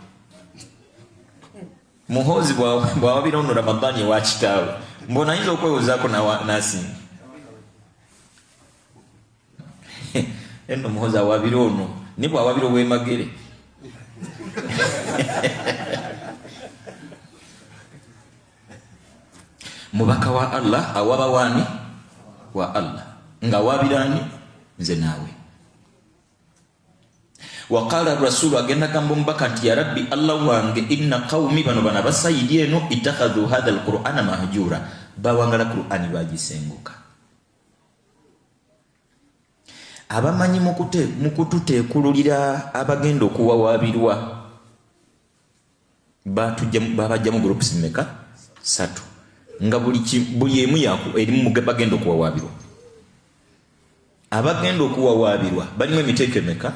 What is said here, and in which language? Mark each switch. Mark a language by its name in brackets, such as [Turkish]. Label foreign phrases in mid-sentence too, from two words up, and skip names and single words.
[Ganda] Muhoozi bwawabira ono Ramadhani wa kitaawe, mbona ayinza okwewozaako n'asinga. Eno muhoozi awaabira ono ni bwawabira ow'emagere. Mubaka wa Allah awaaba wani wa Allah, ng'awaabirani nze naawe. [Arabic] وقال الرسول [Ganda] agenda gamba omubaka nti [Arabic] يا رب, [Ganda] Allah wange, [Arabic] إن قومي, [Ganda] bano bana basayidi eno, [Arabic] اتخذوا هذا القرآن مهجورا, [Ganda] bawangala Qur'ani bagisenguka. Abamanyi mukututeekululira abagenda okuwawaabirwa babajjamu groups mmeka? 3. Nga buli emu erimu bagenda okuwawaabirwa. Abagenda okuwawaabirwa balimu emiteeko emeka?